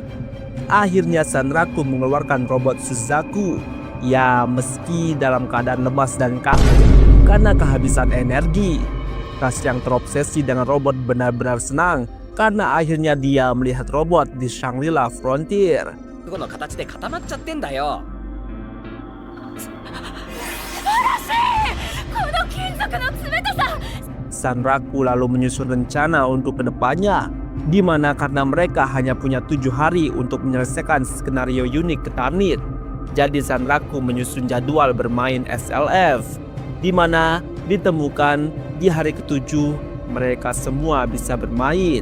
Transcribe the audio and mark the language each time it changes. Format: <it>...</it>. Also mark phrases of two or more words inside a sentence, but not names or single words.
<id>Akhirnya Sanraku mengeluarkan robot Suzaku. Ya, meski dalam keadaan lemas dan kaku karena kehabisan energi. Rush yang terobsesi dengan robot benar-benar senang karena akhirnya dia melihat robot di Shangri-La Frontier.</id> <ja>この形で固まっちゃってんだよ。この金属の冷たさ。</ja> <id>Sanraku lalu menyusun rencana untuk kedepannya, di mana karena mereka hanya punya 7 hari untuk menyelesaikan skenario unik Ketarnit. Jadi Sanraku menyusun jadwal bermain SLF, di mana ditemukan di hari ke-7 mereka semua bisa bermain.</id>